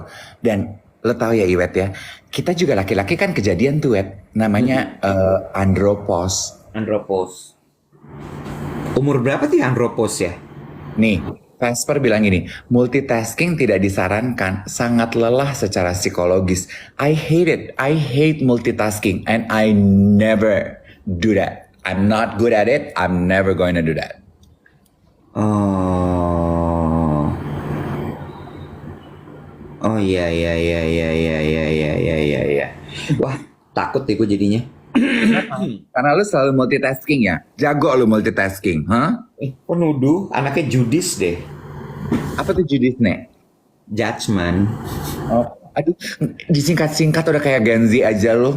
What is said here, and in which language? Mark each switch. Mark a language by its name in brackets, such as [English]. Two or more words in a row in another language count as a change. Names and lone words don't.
[Indonesian] Dan lo tahu ya Iwet ya, kita juga laki-laki kan kejadian tuh Wet, namanya andropause. Andropause. Umur berapa tuh ya andropause ya? Nih, Vesper bilang gini, multitasking tidak disarankan, sangat lelah secara psikologis. [English] I hate it. I hate multitasking and I never do that. I'm not good at it. I'm never going to do that. Oh. [Indonesian] Oh iya iya iya iya iya iya iya iya iya iya. Wah, takut deh gue jadinya. Karena lu selalu multitasking ya? Jago lu multitasking, huh? Kok nuduh anaknya Judis deh. Apa tuh Judith, Nek? [English] Judgment. [Indonesian] Oh, aduh, disingkat-singkat udah kayak Gen Z aja lo.